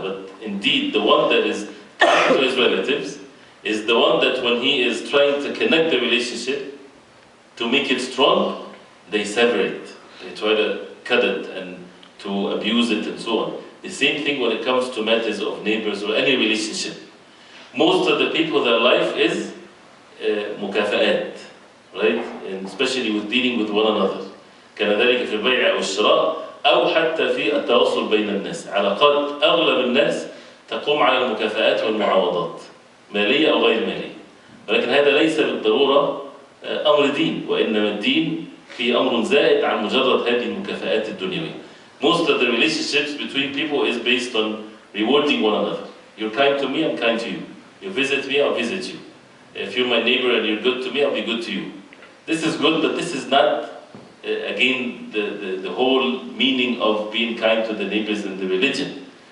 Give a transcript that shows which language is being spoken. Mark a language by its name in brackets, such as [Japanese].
[English] But indeed, the one that is kind to his relatives is the one that when he is trying to connect the relationship, to make it strong, they sever it. They try to cut it and to abuse it and so on. The same thing when it comes to matters of neighbors or any relationship. Most of the people, their life is مكافآت, right? And especially with dealing with one another. [Arabic] كان ذلك في البيع أو الشراء أو حتى في التواصل بين الناس. علاقات أغلب الناس تقوم على المكافآت والمعاوضات مالية أو غير مالية. ولكن هذا ليس بالضرورة أمر دين، وإنما الدين في أمر زائد عن مجرد هذه المكافآت الدنيوية. [English] Most of the relationships between people is based on rewarding one another. You're kind to me, I'm kind to you. You visit me, I'll visit you. If you're my neighbor and you're good to me, I'll be good to you. This is good, but this is not, again, the whole meaning of being kind to the neighbors in the religion.